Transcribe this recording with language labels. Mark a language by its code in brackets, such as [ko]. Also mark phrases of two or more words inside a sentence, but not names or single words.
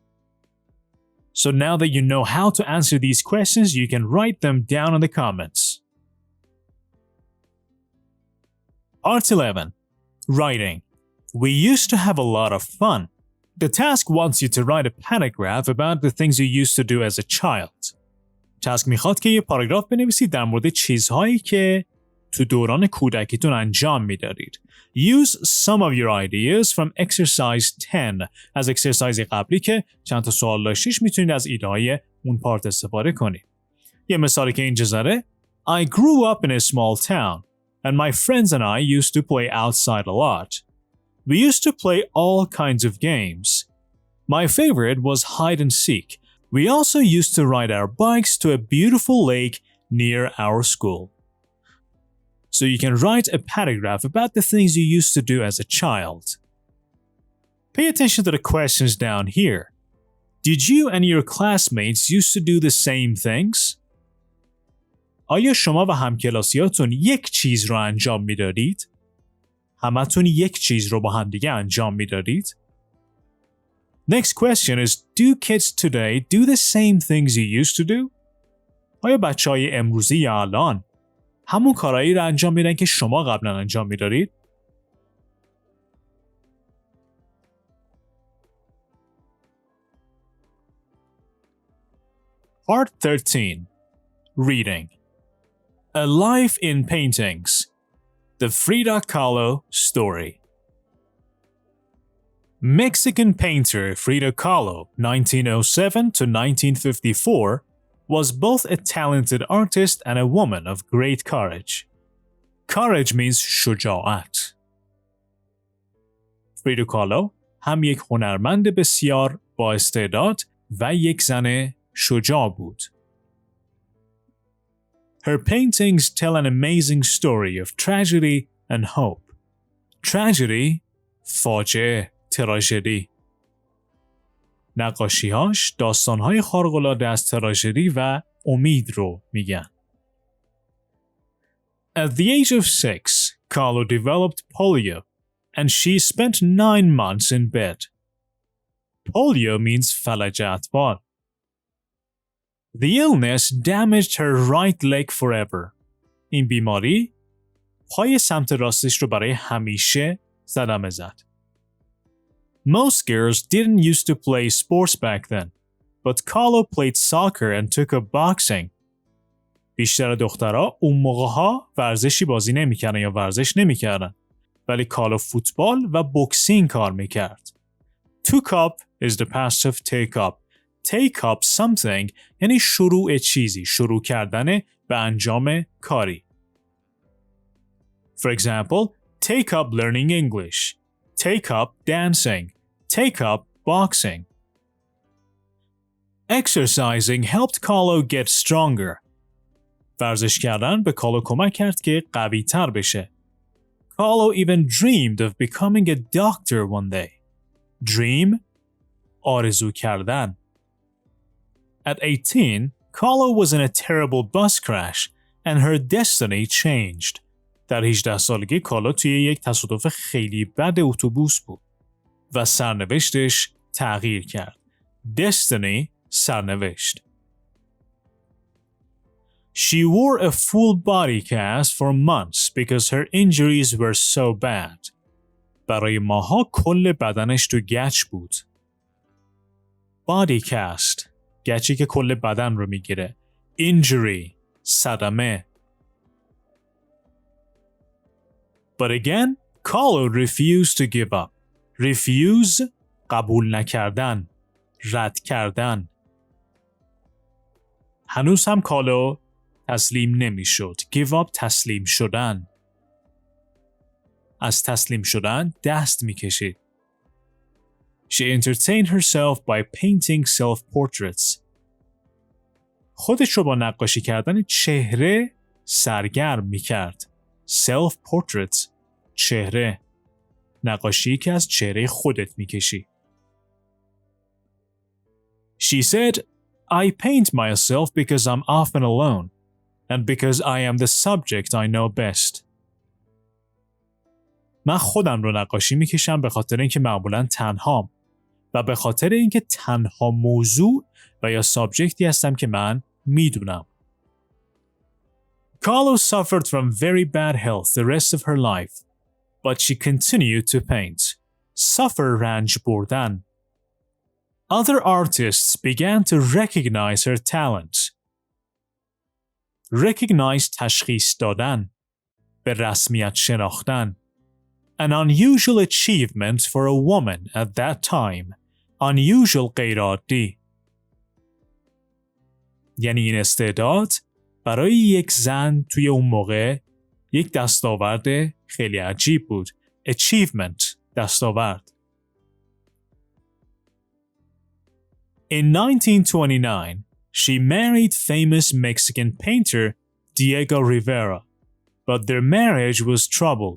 [en] So now that you know how to answer these questions, you can write them down in the comments. Part 11. Writing. We used to have a lot of fun. The task wants you to write a paragraph about the things you used to do as a child. [fa] task میخواد که یه پاراگراف بنویسید در مورد چیزهایی که تو دوران کودکیتون انجام میدادید. [en] Use some of your ideas from exercise 10. [fa] از اکسرسایز قبلی که چند تا سوال داشتیش میتونید از ایده‌های اون پارت استفاده کنید. یه مثالی که اینجا زده: [en] I grew up in a small town and my friends and I used to play outside a lot. We used to play all kinds of games. My favorite was hide and seek. We also used to ride our bikes to a beautiful lake near our school. So you can write a paragraph about the things you used to do as a child. Pay attention to the questions down here. Did you and your classmates used to do the same things? [fa] آیا شما و همکلاسیاتون یک چیز رو انجام میدادید؟ همتون یک چیز رو با هم دیگه انجام میدادید؟ [en] Next question is, do kids today do the same things you used to do? [fa] آیا بچه‌های امروزی یا الان همون کارهایی رو انجام میدن که شما قبلا انجام میدادید؟ [en] Part 13. Reading. A Life in Paintings. The Frida Kahlo Story. Mexican painter Frida Kahlo, 1907 to 1954, was both a talented artist and a woman of great courage. Courage means شجاعت. [fa] فریدا کالو هم یک هنرمند بسیار با استعداد و یک زن شجاع بود. [en] Her paintings tell an amazing story of tragedy and hope. Tragedy, [fa] فاجعه، تراژدی. نقاشی‌هاش داستان‌های خارق‌العاده از تراژدی و امید رو میگن. [en] At the age of 6, Kahlo developed polio, and she spent 9 months in bed. Polio means فلج اطفال. The illness damaged her right leg forever. [fa] این بیماری پای سمت راستش رو برای همیشه صدمه زد. [en] Most girls didn't used to play sports back then, but Kahlo played soccer and took up boxing. [fa] بیشتر دخترها اون موقعها ورزشی بازی نمی‌کردن یا ورزش نمی‌کردن، ولی کالو فوتبال و بوکسینگ کار می‌کرد. [en] Took up is the past of take up. Take up something [fa] یعنی شروع چیزی، شروع کردن به انجام کاری. [en] For example, take up learning English. Take up dancing. Take up boxing. Exercising helped Kahlo get stronger. [fa] ورزش کردن به کالو کمک کرد که قوی تر بشه. [en] Kahlo even dreamed of becoming a doctor one day. [fa] Dream آرزو کردن. [en] At 18, Kahlo was in a terrible bus crash and her destiny changed. [fa] در 18 سالگی کالا توی یک تصادف خیلی بد اتوبوس بود و سرنوشتش تغییر کرد. [en] Destiny سرنوشت. She wore a full body cast for months because her injuries were so bad. [fa] برای ماها کل بدنش تو گچ بود. [en] Body cast [fa] گچی که کل بدن رو میگیره. [en] Injury صدمه. But again, Carlo refused to give up. [fa] Refuse قبول نکردن، رد کردن. هنوز هم کالو تسلیم نمیشد. [en] Give up [fa] تسلیم شدن. از تسلیم شدن دست میکشید. [en] She entertained herself by painting self-portraits. [fa] خودش رو با نقاشی کردن چهره سرگرم میکرد. [en] Self-portraits چهره. [fa] نقاشی که از چهره خودت میکشی. [en] She said, I paint myself because I'm often alone and because I am the subject I know best. [fa] من خودم رو نقاشی میکشم به خاطر اینکه معمولاً تنهام و به خاطر اینکه تنها موضوع و یا سابجکتی هستم که من میدونم. [en] Carlo suffered from very bad health the rest of her life, but she continued to paint. [fa] Suffer رنج بردن. [en] Other artists began to recognize her talent. [fa] Recognize تشخیص دادن. به رسمیت شناختن. [en] An unusual achievement for a woman at that time. Unusual غیرعادی. [fa] یعنی این استعداد برای یک زن توی اون موقع یک دستاورد خیلی عجیب بود. [en] Achievement دستاورد. In 1929, she married famous Mexican painter Diego Rivera, but their marriage was troubled.